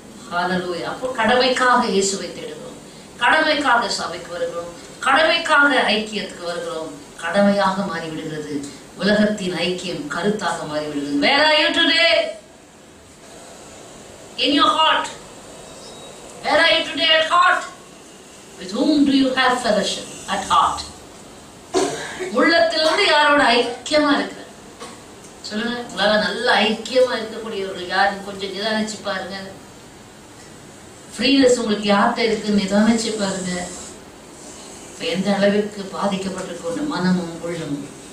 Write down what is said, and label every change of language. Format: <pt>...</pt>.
<ta>ஹல்லேலூயா. அப்போ கடமைக்காக இயேசுவை தேடுகிறோம், கடமைக்காக சபைக்கு வருகிறோம், கடமைக்காக ஐக்கியத்துக்கு வருகிறோம். கடமையாக மாறிவிடுகிறது. உலகத்தின் ஐக்கியம் கருத்தாக மாறிவிடுகிறது.</ta> <en>Where are you today? In your heart. Where are you today at heart? With whom do you have fellowship at heart?</en> <ta>உள்ளத்திலிருந்து யாரோட ஐக்கியமா இருக்கிற? சொல்லுங்க. உங்களால நல்ல ஐக்கியமா இருக்கக்கூடியவர்கள் யாருன்னு கொஞ்சம் நிதானிச்சு பாருங்க. ஃப்ரீனஸ் உங்களுக்கு யார்கிட்ட இருக்குன்னு நிதானிச்சு பாருங்க. எந்த அளவிற்கு பாதிக்கப்பட்டிருக்க மனமும் உள்ளமும்.</ta>